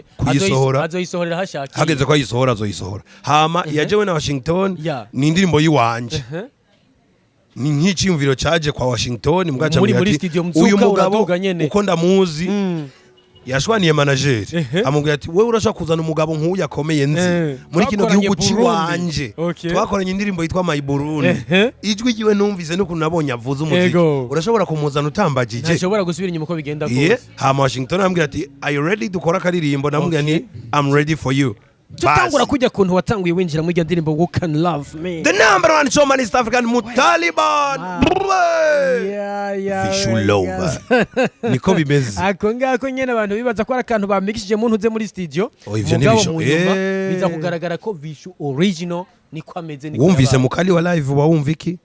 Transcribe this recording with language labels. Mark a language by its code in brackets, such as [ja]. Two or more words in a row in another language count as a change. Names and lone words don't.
[rn] azoyisohorera hashaki hageze ko ayisohora azoyisohora hama yajewe na Washington ni indirimbo yiwanje ni nk'iciyumviro caje kwa Washington mugaca uyu mugabo uko ndamuzi yashwaniye manager amubwira ati wewe urashaka kuzana umugabo nk'uyu akomeye nzi muri kino gihugu ciwanje twakoranye indirimbo yitwa My Burundi ijwi giwe numvise no kunabonye avuza umuziki urashobora kumuzana utambagije ntashobora gusubira inyuma uko bigenda gose hama Washington amubwira ati [en] are you ready [rn] dukora karirimbo namubwira ni [en] I'm ready for you [rn] tutangura kujya kuntu watanguye winjira muri ndirimbo Who Can Love Me [en] the number one showman East African Mutaliban Vichou love [rn] niko bimeze ako ngako nyene abantu bibaza ko ari akantu bamikishije mu ntuze muri studio ivyo ni Vichou biza kugaragara ko Vichou original niko ameze niko wumvise mukali wa live wumva iki